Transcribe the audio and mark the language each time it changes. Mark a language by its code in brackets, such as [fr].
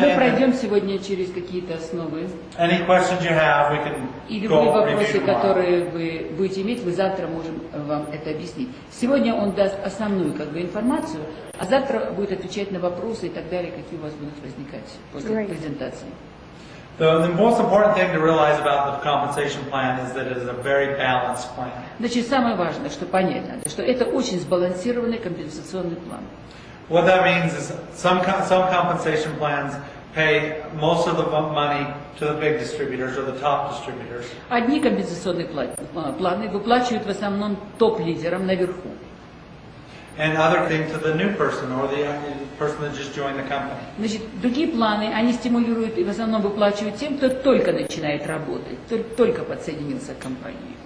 [ru] Мы пройдем сегодня через какие-то основы. [en] Any questions you have, we can [ru] И любые [en] go [ru] вопросы, [en] review tomorrow. [ru] которые вы будете иметь, вы завтра можем вам это объяснить. Сегодня он даст основную информацию, а завтра будет отвечать на вопросы и так далее, какие у вас будут возникать после презентации. [en] The most important thing to realize about the compensation plan is that it is a very balanced plan. [ru] Значит, самое важное, что понять надо, что это очень сбалансированный компенсационный план. [en] What that means is some compensation plans pay most of the money to the big distributors or the top distributors. [ru] Одни компенсационные планы выплачивают в основном топ-лидерам наверху. [en] And other thing to the new person or the person that just joined the company. [ru] Значит, другие планы, они стимулируют и в основном выплачивают тем, кто только начинает работать, только подсоединился к компании.